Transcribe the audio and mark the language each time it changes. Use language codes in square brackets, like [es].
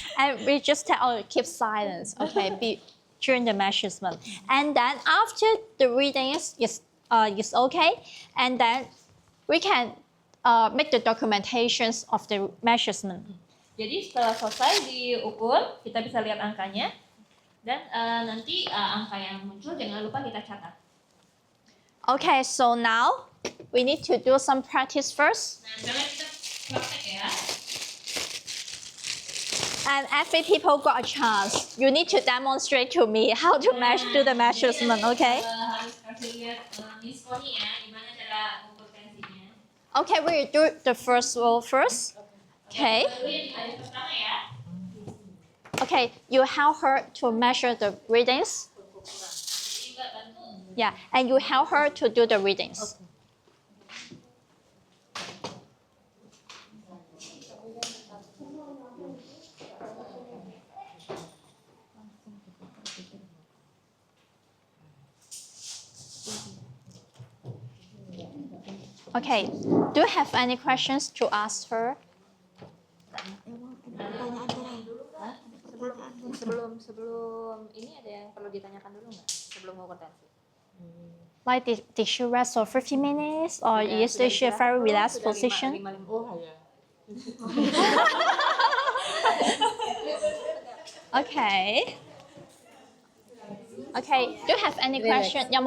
[en] And we just tell, oh, keep silence. Okay, during the measurement. And then after the reading is okay, and then we can make the documentations of the measurement. [id] Jadi setelah selesai diukur, kita bisa lihat angkanya dan nanti angka yang muncul jangan lupa kita catat. [en] Okay, so now we need to do some practice first. [id] Nah, sekarang kita praktek ya. [en] And every people got a chance. You need to demonstrate to me how to do the measurement, okay? [id] Harus kasih lihat Miss Connie ya, gimana cara ukur tensinya. [en] Okay, we will do the first row first. Okay. [id] Pertama ya. [en] Okay, you help her to measure the readings. [id] Jadi Mbak bantu. [en] Yeah, and you help her to do the readings. Okay, do you have any questions to ask her? [id] Sebelum ini ada yang perlu ditanyakan dulu nggak? Sebelum mau tensi. [en] Like did she rest for 50 minutes or is she a very relaxed position? Okay. Okay, do you have any question?